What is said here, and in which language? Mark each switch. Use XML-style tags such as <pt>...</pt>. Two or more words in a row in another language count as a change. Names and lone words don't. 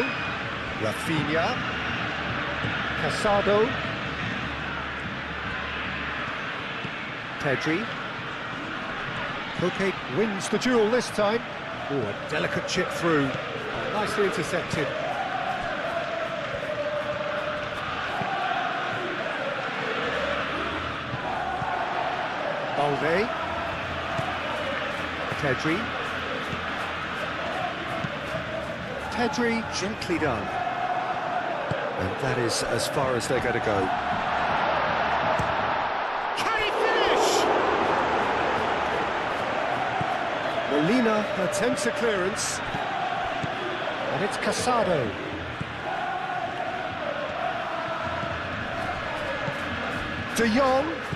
<en>Rafinha. Casado. Pedri. Koke wins the duel this time. Oh, a delicate chip through. Oh, nicely intercepted. Balde. Pedri. Pedri, gently done. And that is as far as they're going to go. Can he finish? Molina attempts a clearance. And it's Casado. De Jong.</en>